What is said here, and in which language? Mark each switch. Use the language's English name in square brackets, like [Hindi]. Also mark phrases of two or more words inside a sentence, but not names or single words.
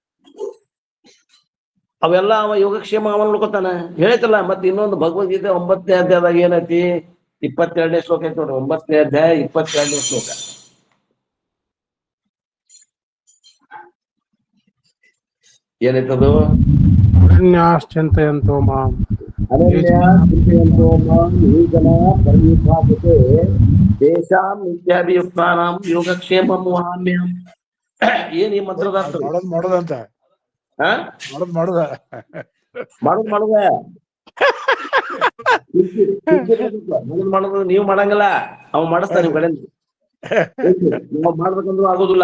[Kannada] ಅವೆಲ್ಲ ಅವ ಯೋಗಕ್ಷೇಮ ಅವ ನೋಡ್ಕೊತಾನ. ಹೇಳ್ತಲ್ಲ ಮತ್ತೆ ಇನ್ನೊಂದು ಭಗವದ್ಗೀತೆ 9ನೇ ಅಧ್ಯಾಯದಾಗ ಏನೈತಿ, 22ನೇ ಶ್ಲೋಕ ಐತಿ ನೋಡ್ರಿ. 9ನೇ ಅಧ್ಯಾಯ 22ನೇ ಶ್ಲೋಕ ಏನೈತದು? [Sanskrit] ಅರಣ್ಯಾಶ್ಚಿಂತಯಂತೋ ಮಾಂ ದೇಶಾಂ ನಿತ್ಯಾಭಿಯುಕ್ತಾನಾಂ ಯೋಗಕ್ಷೇಮಂ ವಹಾಮ್ಯಹಂ. [Kannada] ಏನ್ ಈ ಮಂತ್ರದ ಅರ್ಥ? ಮಾಡೋದಂತ ಮಾಡುದ ಮಾಡೋದು ನೀವು ಮಾಡಂಗಿಲ್ಲ, ಅವ್ ಮಾಡಿಸ್ತಾನೆ ನಿಮ್ ಕಡೆ. ನಾವ್ ಮಾಡ್ಬೇಕಂದ್ರೂ ಆಗೋದಿಲ್ಲ.